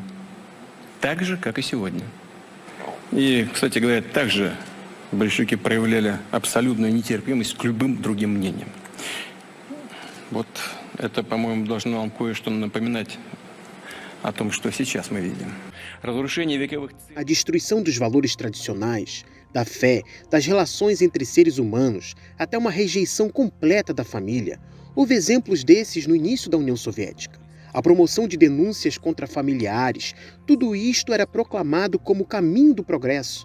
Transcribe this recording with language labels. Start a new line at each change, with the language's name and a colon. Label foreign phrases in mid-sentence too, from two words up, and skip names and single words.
Russian: Так же, как и сегодня. И, кстати говоря, также большевики проявляли абсолютную нетерпимость к любым другим мнениям. Вот это, по-моему, должно вам кое-что напоминать о том, что сейчас мы видим. Разрушение вековых...
Portuguese: A destruição dos valores tradicionais, da fé, das relações entre seres humanos, até uma rejeição completa da família. Houve exemplos desses no início da União Soviética. A promoção de denúncias contra familiares, tudo isto era proclamado como o caminho do progresso.